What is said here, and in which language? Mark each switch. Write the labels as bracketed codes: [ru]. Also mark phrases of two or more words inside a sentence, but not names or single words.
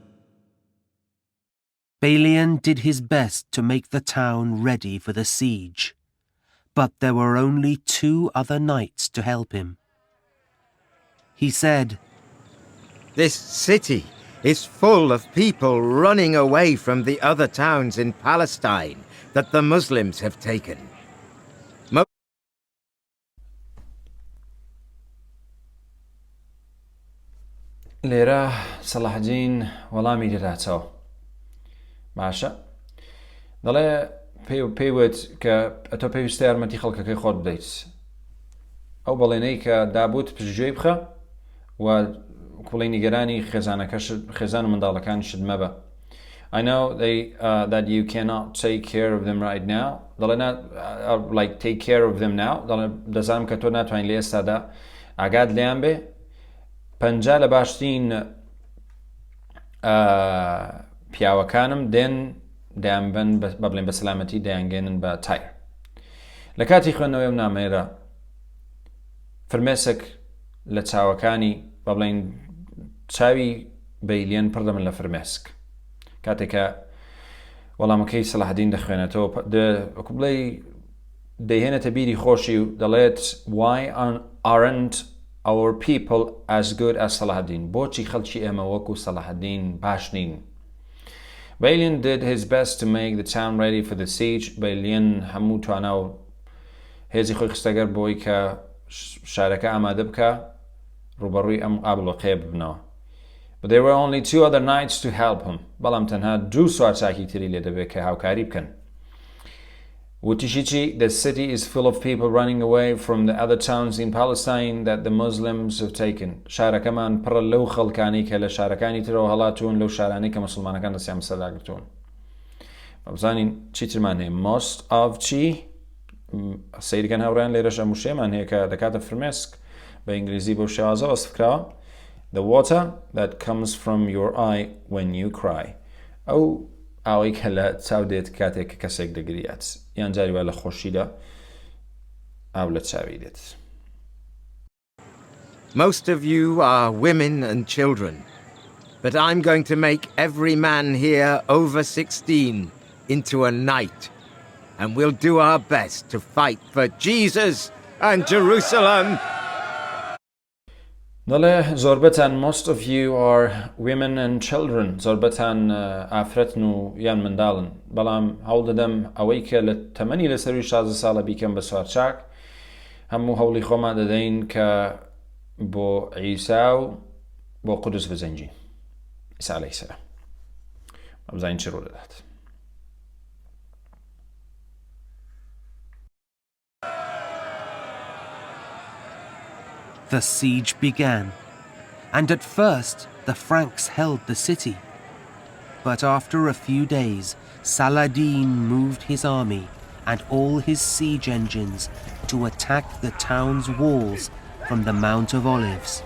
[en] Balian did his best to make the town ready for the siege, but there were only 2 other knights to help him. He said, This city is full of people running away from the other towns in Palestine that the Muslims have taken. [ckb] لێرە سەڵاحەدین وەڵامی دەداتەوە باشە دەڵێ پێیوت کە ئەتۆ پێویستە یارمەتی خەڵکەکەی خۆت بدەیت ئەو بەڵێنەی کە دابوت پشتگوێی بخە و کوڵی نیگەرانی خێزان و منداڵەکانیشت مەبە. [en] I know that you cannot take care of them right now. دەڵێ like take care of them now. [ckb] دەڵێ دەزانم کە تۆ ناتوانین لە ئێستادا ئاگات لێیان بێ. 50 لە باشترین پیاوەکانم دێن دەیانبن بە بڵێن بە سەلامەتی دەیانگەێنن بە تایر. لە کاتی خوێندنەوەی نامەیەدا فرمێسک لە چاوەکانی بە بڵێن چاوی بەیلێن پڕ دەبن لە فرمێسک کاتێکە وەڵامەکەی سەڵاحەدین دەخوێنێتەوە وەکو بڵێ دەیهێنێتە بیری خۆشی و دەڵێت [en] Why aren't our people as good as Saladin? [ckb] بۆچی خەڵکی ئێمە وەکو سەڵاحەدین باش نین؟ [en] Balian did his best to make the town ready for the siege. [ckb] Balian هەموو توانا و هێزی خۆی خستەگەر بۆی کە شارەکە ئامادە بکە ڕوبەڕووی ئەم ئابڵۆقەیە ببنەوە. [en] But there were only 2 other knights to help him. [ckb] بەڵام تەنها 2 سوارچاکی تری لێ دەبێت کە هاوکاری بکەن. [en] وتیشیچی the city is full of people running away from the other towns in Palestine that the Muslims have taken. [ckb] شارەکەمان پڕە لەو خەڵکانی کە لە شارەکانی ترەوە هەڵاتون لەو شارانەی کە مسلمانەکان دەستیان بەسەرداگرتوون. بزانین چیترمان هەیە [en] most of [ckb] چی سەیرگەن هاوڕێن لێرەش ئەم وشەیەمان هەیە کە دەکاتە فرمێسک بە ئینگلیزی بۆ شێوازە وەسفکراوە [en] the water that comes from your eye when you cry. [ckb] ئەو ئاوەی کە لە چاو دێت کاتێک کە کەسێک دەگریات یان جاری وا لە خۆشیدا ئاو لە چاوی دێت. [en] Most of you are women and children, but I'm going to make every man here over 16 into a knight, and we'll do our best to fight for Jesus and Jerusalem. [ckb] دەڵێ زۆربەتان [en] most of you are women and children. [ckb] زۆربەتان ئافرەتن و یان منداڵن بەڵام هەوڵ دەدەم ئەوەی کە لە تەمەنی لەسەروی 16 ساڵە بیکەم بە سوارچاک هەموو هەوڵی خۆمان دەدەین کە بۆ عیسا و بۆ قودس بزەنجین عیسا عەلەیهی سەلام بزانین چی ڕوو دەدات. [en] The siege began, and at first the Franks held the city. But after a few days, Saladin moved his army and all his siege engines to attack the town's walls from the Mount of Olives.